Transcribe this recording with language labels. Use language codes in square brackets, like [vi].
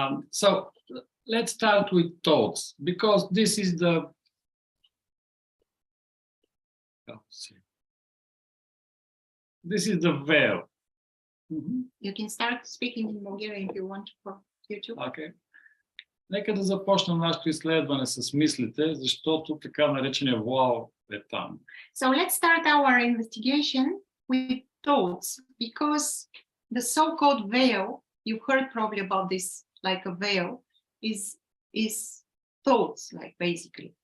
[en] So let's start with thoughts, because this is the. This is the veil. You can start speaking in Bulgarian if you want for YouTube. Okay. [bg] Нека да започнем нашето изследване с мислите, защото така наречения вуал е там. [en] So let's start our investigation with thoughts, because the so-called veil, you've heard probably about this, like a veil, is thoughts, like basically.